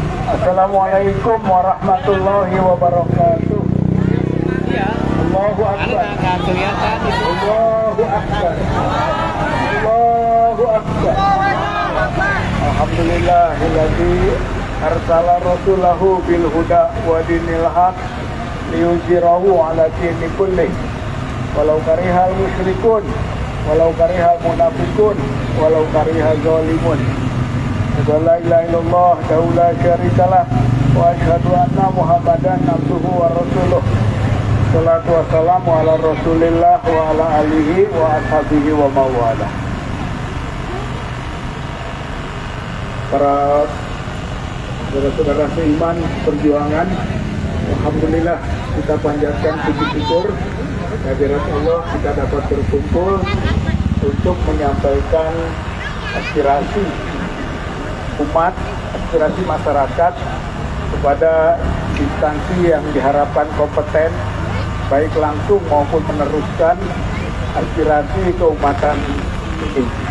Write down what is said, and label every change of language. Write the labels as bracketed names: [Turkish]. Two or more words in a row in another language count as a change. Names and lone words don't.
[Arabic] السلام عليكم ورحمة الله وبركاته. الله أكبر. الله أكبر. الله أكبر. الحمد لله الذي أرسل رسوله بالهدى ودين الحق ليظهره على الدين كله ولو كره المشركون ولو كره المنافقون ولو كره الظالمون. لا إله إلا الله لا شريك له وأشهد أن محمدا عبده ورسوله. الصلاة والسلام على رسول الله وعلى آله وأصحابه ومن والاه. [Indonesian] Para saudara-saudara seiman perjuangan, alhamdulillah kita panjatkan puji syukur kehadirat Allah kita dapat berkumpul untuk menyampaikan aspirasi umat, aspirasi masyarakat kepada instansi yang diharapkan kompeten, baik langsung maupun meneruskan aspirasi keumatan ini.